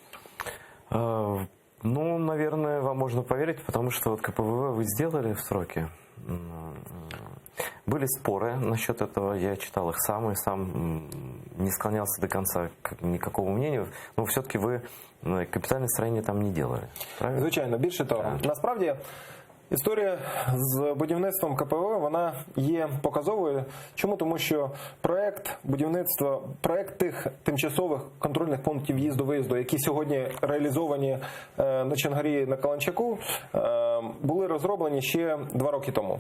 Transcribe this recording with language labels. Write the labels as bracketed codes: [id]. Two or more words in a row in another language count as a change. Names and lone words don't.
[ru] Ну, наверное, вам можно поверить, потому что вот КПВВ вы сделали в сроки. Были споры насчет этого, я читал их сам и сам не склонялся до конца к никакому мнению, но все-таки вы капитальное строение там не делали, правильно? [uk] Звичайно, більше того. Насправді, історія з будівництвом КПВВ, вона є показовою. Чому? Тому що проект будівництва, проект тих тимчасових контрольних пунктів в'їзду-виїзду, які сьогодні реалізовані на Чонгарі, на Каланчаку, були розроблені ще 2 роки тому.